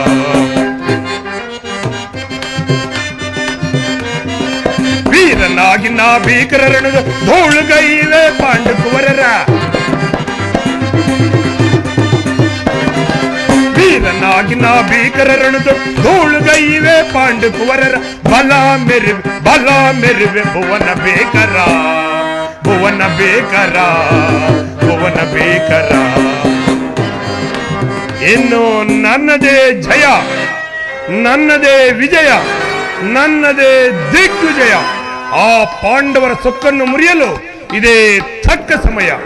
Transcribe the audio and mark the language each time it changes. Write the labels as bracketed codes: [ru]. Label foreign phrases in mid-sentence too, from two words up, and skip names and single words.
[kn] ವೀರನಾಗಿ ನಾ ಭೀಕರರಣದ ಧೂಳುಗೈವೆ ಪಾಂಡುಕುವರರ, ವೀರನಾಗಿ ನಾ ಭೀಕರರಣದ ಧೂಳುಗೈವೆ ಪಾಂಡುಕುವರರ. ಬಲ ಮೆರಿವೆ ಬಲ ಮೆರಿವೆ ಭುವನ ಬೇಕರ, ಭುವನ ಬೇಕರ, ಭುವನ ಬೇಕರ. ಇನ್ನು ನನ್ನದೇ ಜಯ, ನನ್ನದೇ ವಿಜಯ, ನನ್ನದೇ ದಿಗ್ವಿಜಯ. ಆ ಪಾಂಡವರ ಸೊಕ್ಕನ್ನು ಮುರಿಯಲು ಇದೇ ತಕ್ಕ ಸಮಯ.